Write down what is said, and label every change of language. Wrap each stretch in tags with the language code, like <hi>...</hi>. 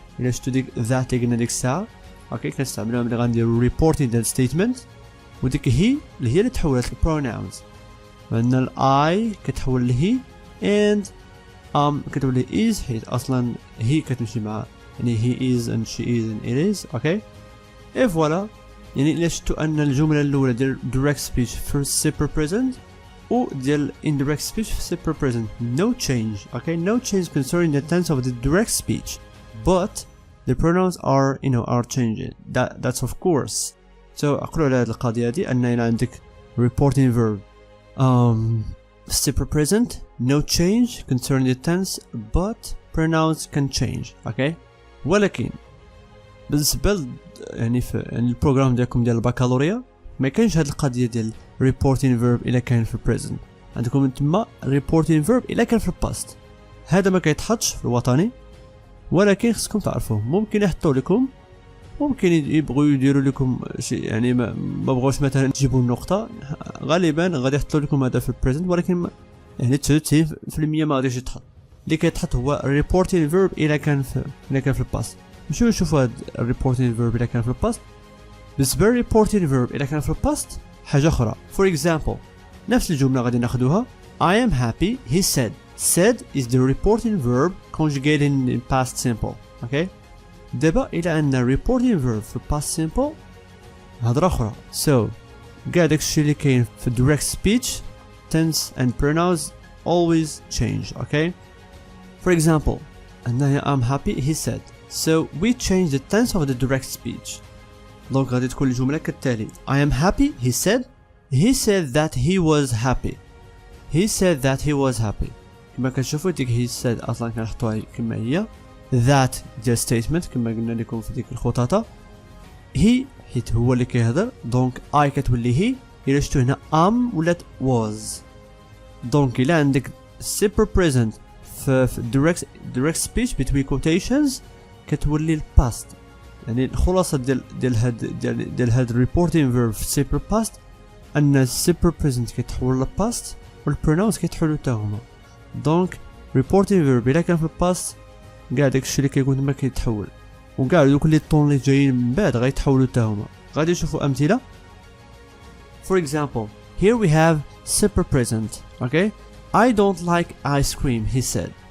<ar>الا شفتوا ديك that اللي قلنا ديك الساعه اوكي كنستعملوها ملي غنديروا reporting ديال statement وديك هي اللي تحولت ل pronouns. عندنا ال I كتحول ل he and كتولي is حيت اصلا هي كتمشي مع يعني he is and she is and it is. اوكي؟ اي فوالا يعني الا شفتوا ان الجمله الاولى ديال direct speech في simple present و ديال indirect speech في simple present</ar> <en>no change. Okay, no change concerning the tense of the direct speech but the pronouns are changing. That's of course.</en> <ar>So اقولوا على هذه القضيه هذه ان الى عندك reporting verb simple present</ar> <en>no change concerning the tense but pronouns can change. okay?</en> <ar>ولكن بالنسبه يعني في البروغرام ديالكم ديال البكالوريا ما كاينش هاد القضيه ديال reporting verb الا كان في present. عندكم تما reporting verb الا كان في past. هذا ما كيتحطش في الوطني ولكن خصكم تعرفوه ممكن يحطوا لكم، ممكن يبغوا يديروا لكم شيء يعني ما بغوش مثلا تجيبوا النقطه غالبا غادي يحطوا لكم هذا في البريزنت ولكن يعني 99% ما غاديش يتحط. اللي كيتحط هو reporting verb الا كان في الباست. نمشيو نشوفوا هاد reporting verb الا كان في الباست. بالنسبه reporting verb الا كان في الباست حاجه اخرى.</ar> <en>for example</en> <ar>نفس الجمله غادي ناخذوها</ar> <en>I am happy he said is the reporting verb conjugated in past simple. okay?</en> <ar>دابا الى عندنا reporting verb في past simple هضره اخرى. so كاع داكشي اللي كاين في</ar> <en>direct speech tense and pronouns always change. Okay, for example هنايا I'm happy he said, so we change the tense of the direct speech.</en> <ar>دونك غادي تكون الجملة كالتالي:</ar> <en>I am happy he said that he was happy. he said that he was happy.</en> <ar>كما كتشوفوا ديك he said اصلا كنحطوها كما هي، that ديال statement كما قلنا لكم في ديك الخطاطة، he حيت هو اللي كيهضر دونك I كتولي هي، إلا شفتو هنا am ولات was. دونك إلا عندك simple present في direct speech between quotations كتولي الباست. يعني الخلاصة ديال هاد reporting verb في simple past أن simple present كيتحول للباست والpronouns كيتحولو تا هما. دونك reporting verb إلا كان في الباست كاع داكشي اللي كيكون تما كيتحول، وكاع دوك لي طون اللي جايين من بعد غيتحولو تا هما. غادي نشوفو أمثلة.</ar> <en>For example, here we have simple present. Okay, I don't like ice cream he said.</en>